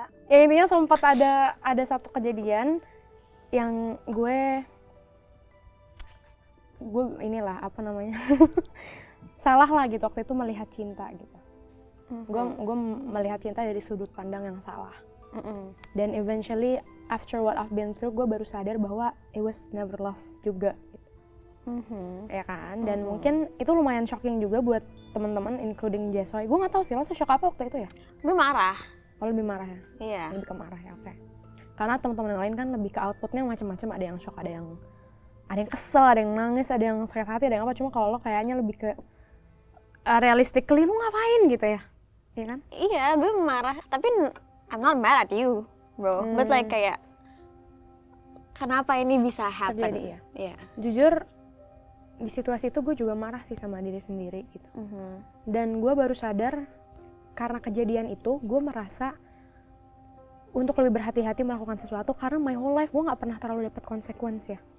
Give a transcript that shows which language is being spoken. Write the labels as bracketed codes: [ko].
[id] Ya intinya sempat ada satu kejadian yang gue inilah apa namanya salah lah gitu waktu itu melihat cinta gitu. Gue melihat cinta dari sudut pandang yang salah. Dan [en] eventually after what I've been through, [id] gue baru sadar bahwa [en] it was never love [id] juga gitu. Ya kan, dan mungkin itu lumayan shocking juga buat teman-teman including Jessoy. Gue nggak tahu sih lo se-shock apa waktu itu ya? Gue marah. Oh, lebih marah ya? Iya. Lebih ke marah ya, oke. Karena teman-teman yang lain kan lebih ke outputnya macam-macam, ada yang shock, ada yang kesel, ada yang nangis, ada yang sakit hati, ada yang apa. Cuma kalau lo kayaknya lebih ke realistically lo ngapain gitu ya? Iya kan? Iya, gue marah. Tapi [en] I'm not mad at you, bro. But like [id] kayak kenapa ini bisa happen? Terjadi ya? Iya. Jujur, di situasi itu gue juga marah sih sama diri sendiri gitu. Dan gue baru sadar karena kejadian itu gue merasa untuk lebih berhati-hati melakukan sesuatu karena [en] my whole life [id] gue nggak pernah terlalu dapat konsekuensi ya.